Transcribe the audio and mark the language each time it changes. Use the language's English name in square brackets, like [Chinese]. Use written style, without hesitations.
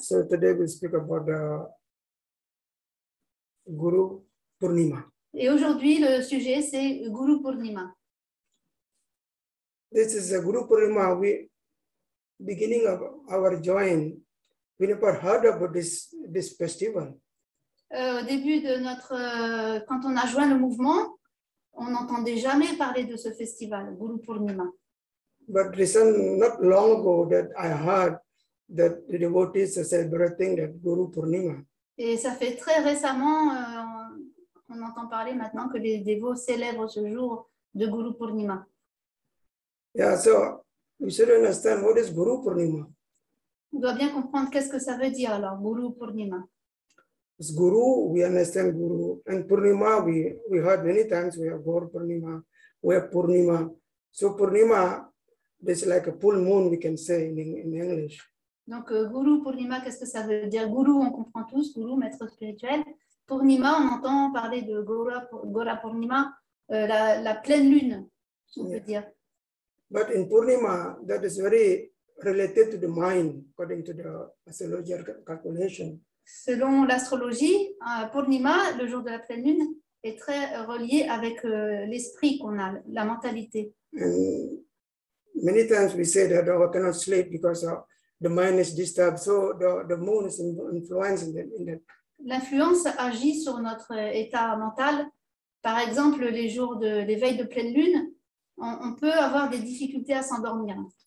[English] So today we speak about the Guru Purnima. [French] Et aujourd'hui, le sujet, c'est Guru Purnima. [English] This is a Guru Purnima. We beginning of our join. We never heard about this festival. [French] Au début de quand on a joint le mouvement, on n'entendait jamais parler de ce festival, Guru Purnima. [English] But not long ago that I heard that the devotees are celebrating that Guru Purnima. [French] Et ça fait très récemment, on entend parler maintenant que les dévots célèbrent ce jour de Guru Purnima. [English] Yeah, so we should understand what is Guru Purnima. [French] On doit bien comprendre qu'est-ce que ça veut dire alors, Guru Purnima. [English] As Guru, we understand Guru. And Purnima, we heard many times, we have Gaur Purnima, we have Purnima. So Purnima, is like a full moon, we can say in English. [French] Donc, Guru Purnima, qu'est-ce que ça veut dire? Guru, on comprend tous, Guru, maître spirituel. Purnima, on entend parler de Gora Purnima, la pleine lune, on peut dire. [English] But in Purnima, that is very related to the mind, according to the astrological calculation. [French] Selon l'astrologie, Purnima, le jour de la pleine lune, est très relié avec l'esprit qu'on a, la mentalité. [English] And many times we say that I cannot sleep because the mind is disturbed. So the moon is influencing in that. [French] L'influence agit sur notre état mental. Par exemple, les jours d'éveil de pleine lune, on peut avoir des difficultés à s'endormir.